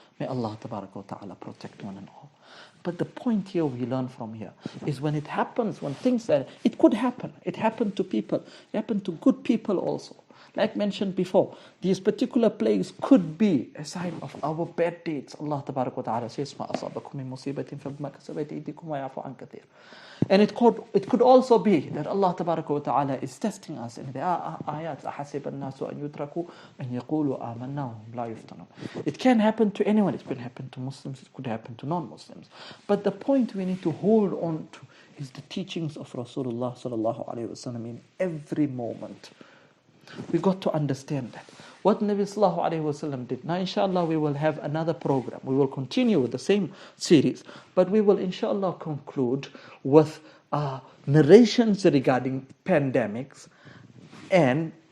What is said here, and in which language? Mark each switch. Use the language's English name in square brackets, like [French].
[English] May Allah ta'ala protect one and all. But the point here we learn from here is when it happens, when things that it could happen. It happened to people. It happened to good people also. Like mentioned before, these particular plagues could be a sign of our bad deeds. [Arabic] Allah ta'ala says, مَا أَصَابَكُم مِّن مُّصِيبَةٍ فَبِمَا كَسَبَتْ أَيْدِيكُمْ وَيَعْفُو عَن كَثِيرٍ. [English] And it could also be that Allah ta'ala is testing us. And there are ayats, [Arabic] أَحَسِبَ النَّاسُ أَن يُتْرَكُوا أَن يَقُولُوا آمَنَّا وَهُمْ لَا يُفْتَنُونَ. [English] It can happen to anyone. It could happen to Muslims. It could happen to non-Muslims. But the point we need to hold on to is the teachings of Rasulullah sallallahu alaihi wasallam in every moment. We've got to understand that. What Nabi sallallahu alayhi wasallam did. Now, inshallah, we will have another program. We will continue with the same series, but we will, inshallah, conclude with narrations regarding pandemics and